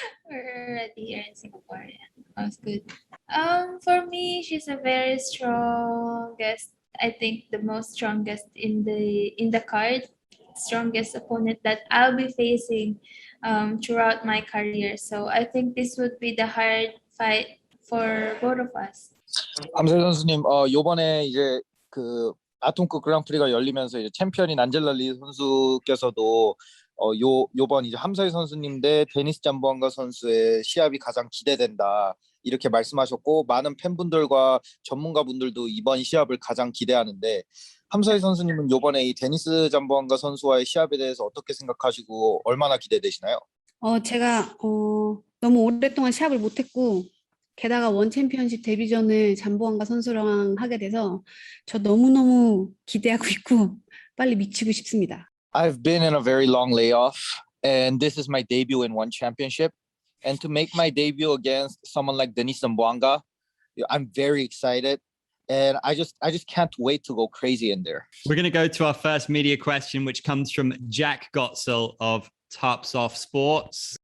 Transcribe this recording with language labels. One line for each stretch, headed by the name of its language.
English: We're already here in Singapore. Yeah, that was good. For me, she's a very strong guest. I think the most strongest in the card, strongest opponent that I'll be facing throughout my career. So I think this would be the hard fight for both of us.
Korean: 함세 선수님, 요번에 이제 그 아톰급 그랑프리가 열리면서 이제 챔피언인 안젤라리 선수께서도 요번 이제 함서희 선수님 대 데니스 잠보안가 선수의 시합이 가장 기대된다 이렇게 말씀하셨고 많은 팬분들과 전문가분들도 이번 시합을 가장 기대하는데 함서희 선수님은 요번에 이 데니스 잠보안가 선수와의 시합에 대해서 어떻게 생각하시고 얼마나 기대되시나요? 제가 너무 오랫동안 시합을 못했고 게다가 원 챔피언십 데뷔전을 잠보안가 선수랑 하게 돼서 저 너무너무 기대하고 있고 빨리 미치고 싶습니다.
English: I've been in a very long layoff and this is my debut in one championship and to make my debut against someone like Denice Zamboanga, I'm very excited and I just can't wait to go crazy in there. We're going to go to our first media question, which comes from Jack Gotzel of Tops Off Sports.